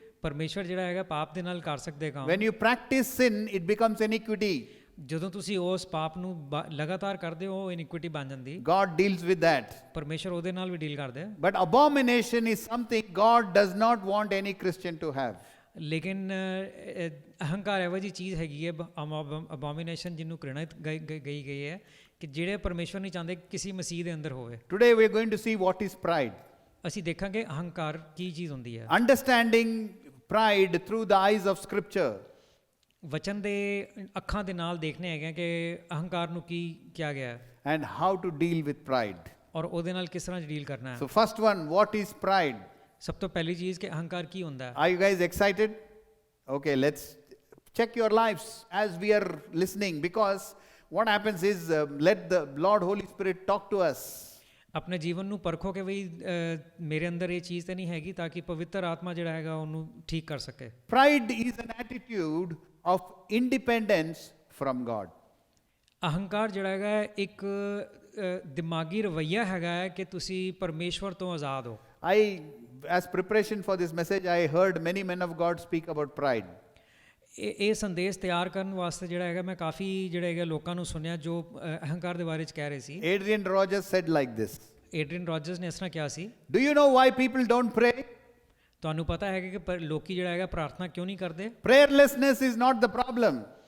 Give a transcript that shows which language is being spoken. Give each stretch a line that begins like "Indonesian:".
Punjabi: ਪਰਮੇਸ਼ਵਰ ਜਿਹੜਾ ਹੈਗਾ ਪਾਪ ਦੇ ਨਾਲ ਕਰ ਸਕਦੇ ਕੰਮ।
English: When you practice sin, it becomes iniquity.
Punjabi: ਜਦੋਂ ਤੁਸੀਂ ਉਸ ਪਾਪ ਨੂੰ ਲਗਾਤਾਰ ਕਰਦੇ ਹੋ ਉਹ ਇਨਿਕੁਇਟੀ ਬਣ ਜਾਂਦੀ।
English: God deals with that.
Punjabi: ਪਰਮੇਸ਼ਵਰ ਉਹਦੇ ਨਾਲ ਵੀ ਡੀਲ ਕਰਦੇ।
English: But abomination is something God does not want any Christian to have.
Punjabi: ਲੇਕਿਨ ਅਹੰਕਾਰ ਇਹੋ ਜਿਹੀ ਚੀਜ਼ ਹੈਗੀ ਹੈ ਅਬੋਮੀਨੇਸ਼ਨ ਜਿਹਨੂੰ ਘ੍ਰਿਣਿਤ ਗਈ ਹੈ ਕਿ ਜਿਹੜੇ ਪਰਮੇਸ਼ਵਰ ਨਹੀਂ ਚਾਹੁੰਦੇ ਕਿਸੇ ਮਸੀਹ ਦੇ ਅੰਦਰ ਹੋਵੇ।
English: Today we are going to see what is pride.
Punjabi: ਅਸੀਂ ਦੇਖਾਂਗੇ ਅਹੰਕਾਰ ਕੀ ਚੀਜ਼ ਹੁੰਦੀ ਹੈ।
English: Understanding pride through the eyes of Scripture.
Punjabi: ਵਚਨ ਦੇ ਅੱਖਾਂ ਦੇ ਨਾਲ ਦੇਖਣੇ ਹੈਗੇ ਕਿ ਅਹੰਕਾਰ ਨੂੰ ਕੀ ਕਿਹਾ ਗਿਆ ਹੈ
English: And how to deal with pride.
Punjabi: ਔਰ ਉਹਦੇ ਨਾਲ ਕਿਸ ਤਰ੍ਹਾਂ ਡੀਲ ਕਰਨਾ ਹੈ।
English: So first one, what is pride?
Punjabi: ਸਭ ਤੋਂ ਪਹਿਲੀ ਚੀਜ਼ ਕਿ ਅਹੰਕਾਰ ਕੀ ਹੁੰਦਾ ਹੈ।
English: Are you guys excited? Okay, let's check your lives as we are listening, because what happens is let the Lord Holy Spirit talk to us.
Punjabi: ਆਪਣੇ ਜੀਵਨ ਨੂੰ ਪਰਖੋ ਕਿ ਬਈ ਮੇਰੇ ਅੰਦਰ ਇਹ ਚੀਜ਼ ਤਾਂ ਨਹੀਂ ਹੈਗੀ, ਤਾਂ ਕਿ ਪਵਿੱਤਰ ਆਤਮਾ ਜਿਹੜਾ ਹੈਗਾ ਉਹਨੂੰ ਠੀਕ ਕਰ ਸਕੇ।
English: Pride is an attitude of independence from God.
Punjabi: ਅਹੰਕਾਰ ਜਿਹੜਾ ਹੈਗਾ ਇੱਕ ਦਿਮਾਗੀ ਰਵੱਈਆ ਹੈਗਾ ਹੈ ਕਿ ਤੁਸੀਂ ਪਰਮੇਸ਼ਵਰ ਤੋਂ ਆਜ਼ਾਦ ਹੋ।
English: As preparation for this message, I heard many men of God speak about pride.
Punjabi: ਇਹ ਸੰਦੇਸ਼ ਤਿਆਰ ਕਰਨ ਵਾਸਤੇ ਜਿਹੜਾ ਹੈਗਾ ਮੈਂ ਕਾਫੀ ਜਿਹੜੇ ਹੈਗਾ ਲੋਕਾਂ ਨੂੰ ਸੁਣਿਆ ਜੋ ਅਹੰਕਾਰ ਦੇ ਬਾਰੇ 'ਚ ਕਹਿ ਰਹੇ ਸੀ।
English: Adrian Rogers said like this.
Punjabi: Adrian Rogers ਨੇ ਇਸ ਤਰ੍ਹਾਂ ਕਿਹਾ ਸੀ,
English: Do you know why people don't pray?
Punjabi: ਤੁਹਾਨੂੰ ਪਤਾ ਹੈਗਾ ਕਿ ਲੋਕੀ ਜਿਹੜਾ ਹੈਗਾ ਪ੍ਰਾਰਥਨਾ ਕਿਉਂ ਨਹੀਂ ਕਰਦੇ?
English: Prayerlessness is not the problem.